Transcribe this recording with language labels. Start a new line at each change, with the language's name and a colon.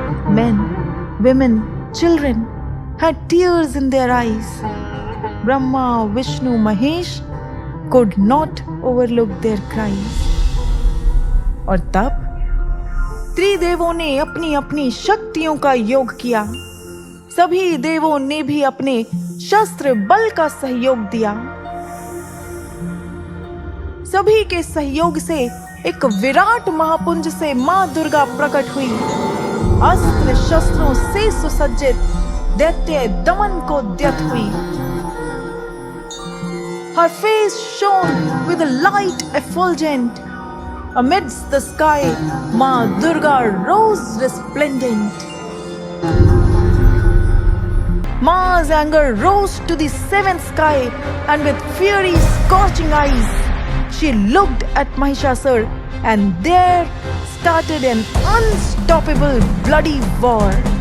English: Men, women, children had tears in their eyes. Brahma, Vishnu, Mahesh could not overlook their cries.
Hindi: और तब त्रिदेवों ने अपनी अपनी शक्तियों का योग किया। सभी देवों ने भी अपने शस्त्र बल का सहयोग दिया। सभी के सहयोग से एक विराट महापुंज से मां दुर्गा प्रकट हुई। अस्त्र शस्त्रों से सुसज्जित दैत्य दमन को द्यत हुई।
English: Her face shone with a light effulgent. Amidst the sky, Ma Durga rose resplendent. Ma's anger rose to the seventh sky, and with fury scorching eyes, she looked at Mahishasur, and there started an unstoppable bloody war.